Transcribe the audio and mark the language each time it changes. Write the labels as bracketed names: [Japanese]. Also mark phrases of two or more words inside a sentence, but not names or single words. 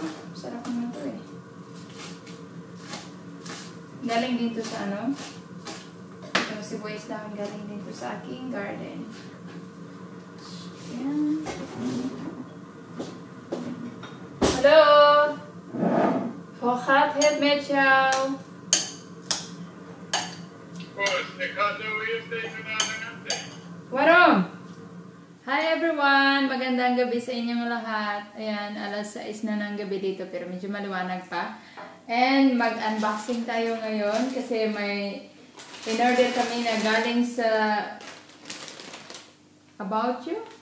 [Filipino] Sarap naman ito eh. Galing dito sa yung sibuyas namin galing dito sa aking garden. Yan. Hello! [Dutch] Hokat het met jou. Waarom? [English] Hi everyone! [Filipino] Magandang gabi sa inyong lahat. Ayan, alas 6 na ng gabi dito pero medyo maliwanag pa. And mag-unboxing tayo ngayon kasi may in-order kami na galing sa About You?